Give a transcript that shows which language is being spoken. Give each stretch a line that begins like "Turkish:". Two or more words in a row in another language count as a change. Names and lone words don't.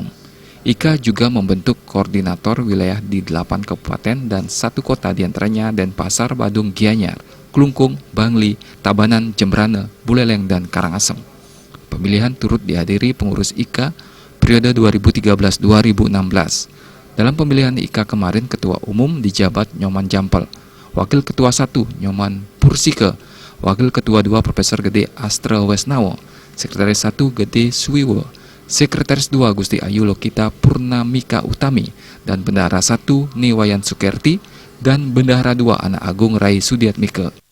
Indonesian: IKA juga membentuk koordinator wilayah di 8 kabupaten dan 1 kota diantaranya Denpasar, Badung, Gianyar, Klungkung, Bangli, Tabanan, Jembrana, Buleleng, dan Karangasem. Pemilihan turut dihadiri pengurus IKA periode 2013-2016. Dalam pemilihan IKA kemarin, Ketua Umum dijabat Nyoman Jampal, Wakil Ketua 1 Nyoman Pursike, Wakil Ketua 2 Profesor Gede Astra Wesnawo, Sekretaris 1 Gede Suwiwo, Sekretaris 2 Gusti Ayu Lokita Purnamika Utami, dan Bendahara 1 Niwayan Sukerti, dan Bendahara 2 Anak Agung Rai Sudiatmike.